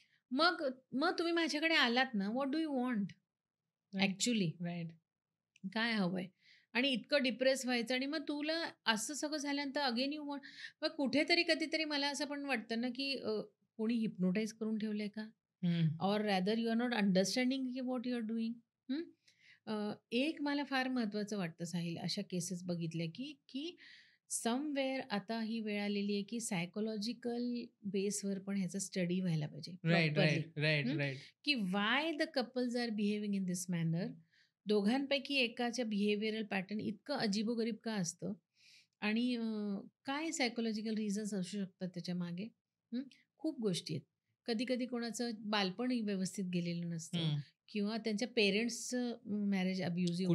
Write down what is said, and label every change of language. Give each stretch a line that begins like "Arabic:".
Marathi: मग मग तुम्ही माझ्याकडे आलात ना,
English: What do you want right, actually? Right.
Marathi: काय हवंय? आणि इतकं डिप्रेस व्हायचं आणि मग तुला असं सगळं झाल्यानंतर
English: Again you want.
Marathi: मग कुठेतरी कधीतरी मला असं पण वाटतं ना, की कोणी हिप्नोटाईज करून ठेवलंय का? हं.
English: Or rather you are not understanding की what you are doing.
Marathi: एक मला फार महत्त्वाचं वाटतं साहिल अशा केसेस बघितल्या, की समवेअर आता ही वेळ आलेली आहे, की सायकॉलॉजिकल बेसवर पण ह्याचा स्टडी व्हायला पाहिजे
English: Right, properly. Right, right, right. की why the couples are behaving in this manner.
Marathi: दोघांपैकी एकाच्या बिहेवियरल पॅटर्न इतकं अजिबोगरीब का असतं? आणि काय सायकॉलॉजिकल रिझन्स असू शकतात त्याच्या मागे? हं. खूप गोष्टी आहेत. कधी-कधी कोणाचं बालपणही व्यवस्थित गेलेलं नसतं हं. किंवा त्यांच्या पेरेंट्सचं मॅरेज अब्युझिव्ह